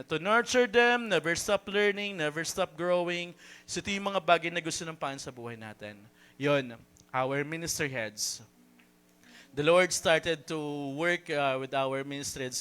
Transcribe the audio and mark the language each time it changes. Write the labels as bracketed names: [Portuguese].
[English] To nurture them, never stop learning, never stop growing. [Filipino] So, ito yung mga bagay na gusto ng Panginoon sa buhay natin. [English] Yun, our minister heads. The Lord started to work with our ministries.